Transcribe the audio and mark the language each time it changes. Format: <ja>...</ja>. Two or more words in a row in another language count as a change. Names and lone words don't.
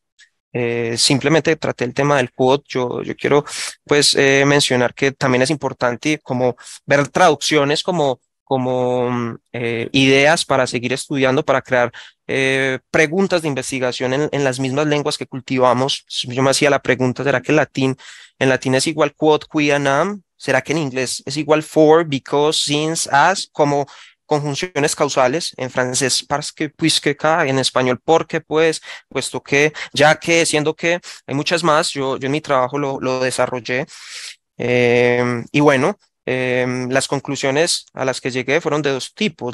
<es>Simplemente traté el tema del quote. Yo quiero pues mencionar que también es importante como ver traducciones como ideas para seguir estudiando, para crear preguntas de investigación en las mismas lenguas que cultivamos. Yo me hacía la pregunta: ¿será que en latín es igual</es> <la>quod, qui, nam?</la> <es>¿Será que en inglés es igual</es> <en>for, because, since, as,</en> <es>como conjunciones causales? En francés,</es> <fr>parce que, puisque, que,</fr> <es>en español, porque, pues, puesto que, ya que, siendo que, hay muchas más. Yo en mi trabajo lo desarrollé. Y bueno, las conclusiones a las que llegué fueron de dos tipos.</es>